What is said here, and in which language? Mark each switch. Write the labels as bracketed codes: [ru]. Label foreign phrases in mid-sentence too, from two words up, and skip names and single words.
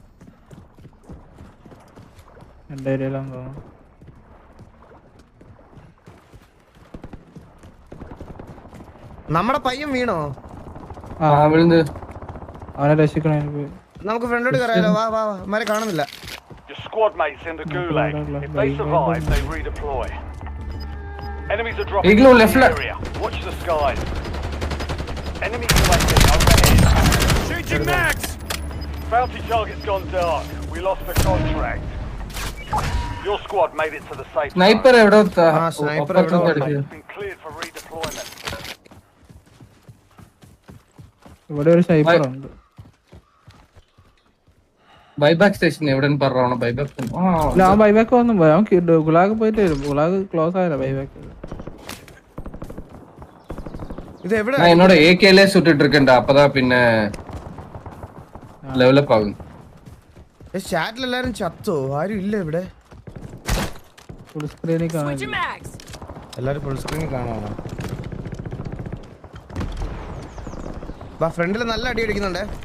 [ml] എന്റെ ഏരിയയിലാന്ന് തോന്നുന്നു. നമ്മുടെ പയ്യൻ വീണോ? വിழுந்து അവനെ രക്ഷിക്കണേ എനിക്ക്. നമുക്ക് ഫ്രണ്ടോട്ട് കയറാലോ. വാ അവന്മാരെ കാണുന്നില്ല. [en] Your squad mates in the gulag. If they survive, they redeploy. Enemies are dropping Igloo into left, the left. area. Watch the skies. Enemy UAV overhead. Changing mags. Bounty target's gone dark. We lost the contract. Your squad made it to the safe zone. [ml] സ്നൈപ്പർ എവിടെ സ്നൈപ്പർ [en] It's been cleared for redeployment. [ml] ഇവിടെ ഒരു സൈബർ ഉണ്ട്. [en] buyback station [ml] എവിടെന്ന് പറഞ്ഞ ബൈബാക്ക് ഇല്ല ആ ബൈബാക്ക് വന്നു പോയി. അവൻ ഗുലാഗ് പോയിട്ട് വരും. ഗുലാഗ് ക്ലോസ് ആയല്ലോ ബൈബാക്ക്. ഇത് എവിടെ? [ta] நான் என்னோட ஏகேலே சுட்டுட்டு இருக்கேன்டா அப்பதான் பின்ன [ml] ഡെവലപ്പ് ആകും. ചാറ്റിൽ എല്ലാരും ചത്തോ? ആരും ഇല്ല ഇവിടെ. [en] full screenil [ml] കാണാൻ [en] Switching mags. [ml] എല്ലാരും [en] full screenil [ml] കാണാണോ? വാ ഫ്രണ്ടിൽ നല്ല അടി അടിക്കുന്നുണ്ടേ.